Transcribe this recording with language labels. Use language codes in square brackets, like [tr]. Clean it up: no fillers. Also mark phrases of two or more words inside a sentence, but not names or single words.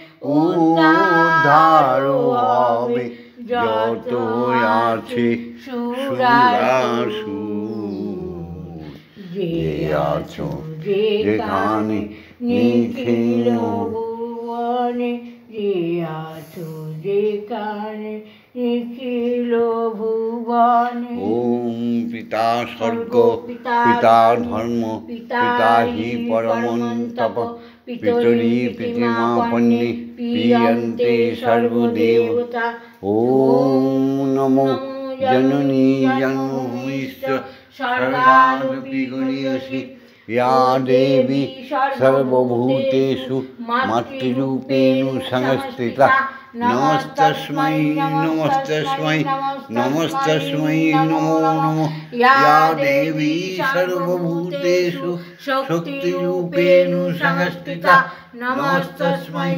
[bn] উদ্ধার হবে যত আছে সুরাসুর যে আছো যেখানে নিখিল ভুবনে যে আছো যেখানে নিখিল ভুবনে [sa] ওম পিতা স্বর্গ পিতা ধর্ম পিতা হি পরমন্তপ পিতরি পিতৃমাপন্নে প্রিয়ন্তে সর্বদেবতা ওম নমো জননী জন্মভূমিশ্চ স্বর্গাদপি গরীয়সি या देवी सर्वभूतेषु मातृरूपेण संस्थिता नमस्तस्मै नमस्तस्मै नमस्तस्मै नमो नमः या देवी सर्वभूतेषु शक्तिरूपेण संस्थिता नमस्तस्मै